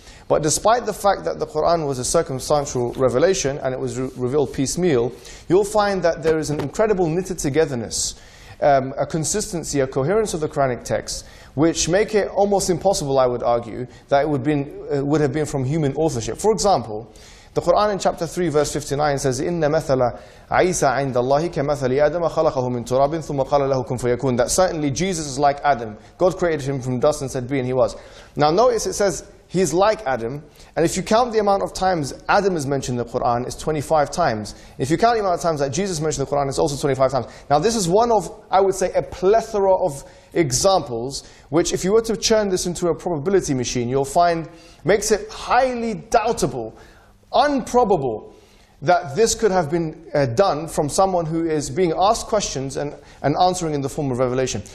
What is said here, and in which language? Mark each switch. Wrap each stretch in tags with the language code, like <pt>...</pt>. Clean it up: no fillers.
<en>But despite the fact that the Quran was a circumstantial revelation and it was revealed piecemeal, you'll find that there is an incredible knitted togetherness, a consistency, a coherence of the Quranic text, which make it almost impossible, I would argue, that it would have been from human authorship. For example, the Quran in chapter 3 verse 59 says,</en> <ar>إِنَّ مَثَلَ عِيسَى عِنْدَ اللَّهِ كَمَثَلِ آدَمَ خَلَقَهُ مِنْ تُرَابٍ ثُمَّ قَالَ لَهُ كُنْ فَيَكُونَ.</ar> <en>That certainly Jesus is like Adam. God created him from dust and said, be, and he was. Now notice it says, he is like Adam, and if you count the amount of times Adam is mentioned in the Quran, it's 25 times. If you count the amount of times that Jesus mentioned in the Quran, it's also 25 times. Now this is one of, I would say, a plethora of examples, which if you were to churn this into a probability machine, you'll find makes it highly doubtable, improbable, that this could have been done from someone who is being asked questions and answering in the form of revelation.</en>